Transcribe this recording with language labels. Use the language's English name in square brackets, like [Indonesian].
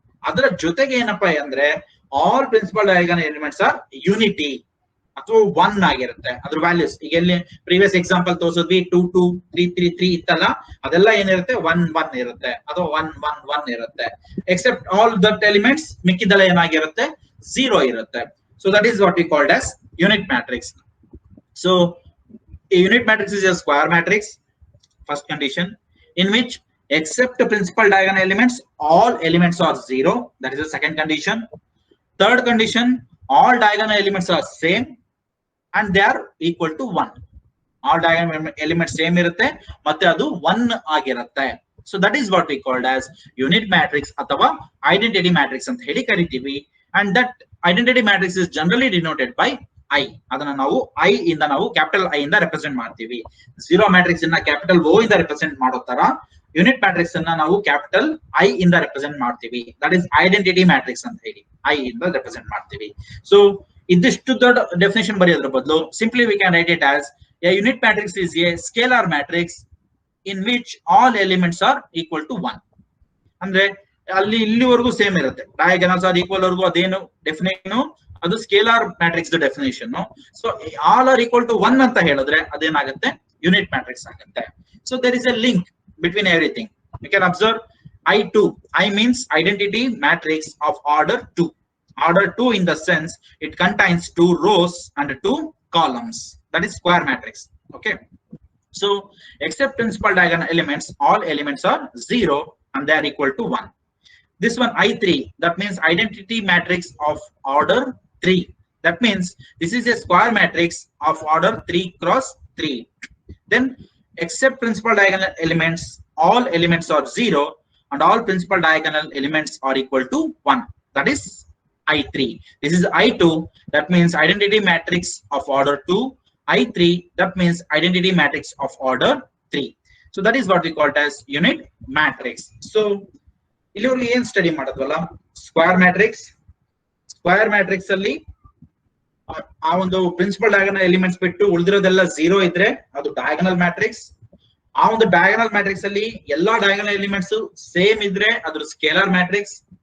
[Kannada] ಅದರ ಜೊತೆಗೆ ಏನಪ್ಪಾ ಅಂದ್ರೆ [English] all principal diagonal elements are unity [Kannada] ಅಥವಾ 1 ಆಗಿರುತ್ತೆ ಅದ್ರ ವ್ಯಾಲ್ಯೂಸ್. ಈಗ ಎಲ್ಲಿ ಪ್ರೀವಿಯಸ್ ಎಕ್ಸಾಂಪಲ್ ತೋರಿಸಿದ್ವಿ 2 2 3 3 3 ಇತ್ತಲ್ಲ, ಅದೆಲ್ಲ ಏನಿರುತ್ತೆ 1 1 ಇರುತ್ತೆ ಅಥವಾ 1 1 1 ಇರುತ್ತೆ. [English] except all that elements [Kannada] ಮಿಕ್ಕಿದೆಲ್ಲ ಏನಾಗಿರುತ್ತೆ 0 ಇರುತ್ತೆ. [English] So that is what we called as unit matrix. So a unit matrix is a square matrix, first condition, in which except principal diagonal elements all elements are 0, that is the second condition. Third condition, all diagonal elements are same and they are equal to 1. All diagonal elements same [Kannada] irutte matte adu 1 agirutte. [English] So that is what we called as unit matrix athava identity matrix [Kannada] anta heli karitivi. [English] And that identity matrix is generally denoted by I. [Kannada] ಅದನ್ನ ನಾವು I ಇಂದ ನಾವು capital I ಇಂದ represent ಮಾಡ್ತೀವಿ. Zero matrix ಅನ್ನ capital O ಇಂದ represent ಮಾಡೋ ತರ ಯೂನಿಟ್ ಮ್ಯಾಟ್ರಿಕ್ಸ್ ಅನ್ನ ನಾವು ಕ್ಯಾಪಿಟಲ್ I ಇಂದ ರೆಪ್ರೆಸೆಂಟ್ ಮಾಡ್ತೀವಿ. [English] that is identity matrix [Kannada] ಅಂತ ಹೇಳಿ I ಇಂದ ರೆಪ್ರೆಸೆಂಟ್ ಮಾಡ್ತೀವಿ. ಸೊ ಇದಿಷ್ಟು ದೊಡ್ಡ ಡೆಫಿನೇಷನ್ ಬರೆಯೋದ್ರ ಬದಲು [English] Simply we can write it as a unit matrix is a scalar matrix in which all elements are equal to 1. [Kannada] ಅಂದ್ರೆ ಅಲ್ಲಿ ಇಲ್ಲಿವರೆಗೂ ಸೇಮ್ ಇರುತ್ತೆ, [English] diagonals are equal [Kannada] ವರ್ಗೂ ಅದೇನು ಡೆಫಿನೇಷನ್ ಅದು scalar matrix definition. [English] so all are equal to 1 [Kannada] ಅಂತ ಹೇಳಿದ್ರೆ ಅದೇನಾಗುತ್ತೆ unit matrix ಆಗುತ್ತೆ. [English] So there is a link between everything. You can observe I2. I means identity matrix of order 2. Order 2 in the sense it contains 2 rows and 2 columns. That is square matrix. Okay. So except principal diagonal elements, all elements are 0 and they are equal to 1. This one I3, that means identity matrix of order 3. That means this is a square matrix of order 3 cross 3. Then except principal diagonal elements, all elements are 0 and all principal diagonal elements are equal to 1. That is I3. This is I2, that means identity matrix of order 2. I3, that means identity matrix of order 3. So that is what we call it as unit matrix. [Kannada] So ಇಲ್ಲಿ ಏನ್ study ಮಾಡೋದ್ವಲ್ಲ square matrix. Square matrix ಅಲ್ಲಿ ಆ ಒಂದು principal diagonal elements ಬಿಟ್ಟು ಉಳಿದಿರೋದೆಲ್ಲ 0 ಇದ್ರೆ ಅದು diagonal matrix. ಆ ಒಂದು ಡಯಾಗನಲ್ ಮ್ಯಾಟ್ರಿಕ್ಸ್ ಅಲ್ಲಿ ಎಲ್ಲಾ ಡಯಾಗನಲ್ ಎಲಿಮೆಂಟ್ಸ್ ಸೇಮ್ ಇದ್ರೆ ಅದ್ರ ಸ್ಕೇಲಾರ್ ಮ್ಯಾಟ್ರಿಕ್ಸ್.